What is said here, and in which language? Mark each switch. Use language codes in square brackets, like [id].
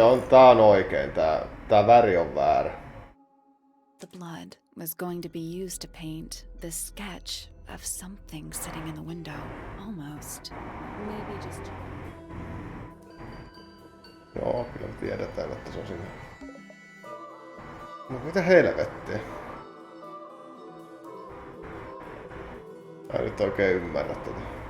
[fi] Tää on oikein, tää väri on väärä. [en] The blood was going to be used to paint the sketch of something sitting in the window. Almost. Maybe just... [fi] Joo, kyllä me tiedetään, että se on sinne. No mitä helvettiä? Mä en nyt oikein ymmärrä tätä.